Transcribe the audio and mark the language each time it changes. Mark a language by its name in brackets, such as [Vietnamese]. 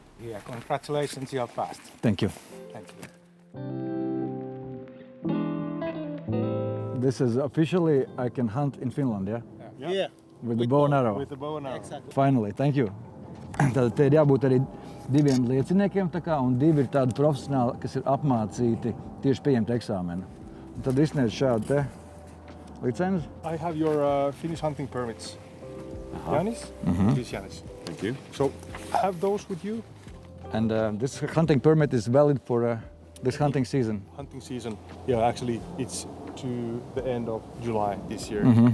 [English] Yeah, congratulations, you are fast. Thank you. Thank you. This is officially I can hunt in Finland, yeah? Yeah. With the bow and arrow. With the bow and arrow. Exactly. Finally, thank you. [Latvian] Tātad te ir jābūt arī 2 lieciniekiem, un 2 ir tādi profesionāli, kas ir apmācīti tieši pieņemt eksāmenu. Un tad izsniedz šādu te licenci. [English] I have your Finnish hunting permits. Janis? Please, Janis. Thank you. So, have those with you? And this hunting permit is valid for this hunting season. Hunting season. Yeah, actually, it's to the end of July this year.